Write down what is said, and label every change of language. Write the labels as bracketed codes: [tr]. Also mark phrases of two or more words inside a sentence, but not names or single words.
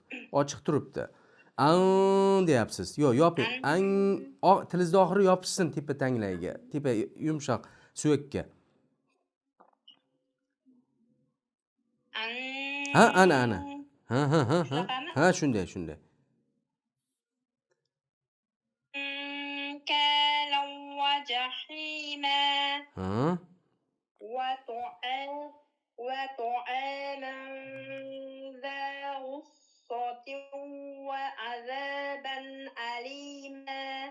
[uz] Ochiq turibdi. An deyapsiz. Yo'q, yoping. An tilingizning oxiri yopishsin tepa tanglayiga, tepa yumshoq suyakka. Ha, ana. Ha. Ha, shunday. [ar] أنكالا وجحيما [uz] Ha. [ar] وطعاما ذا غصة وعذابا أليما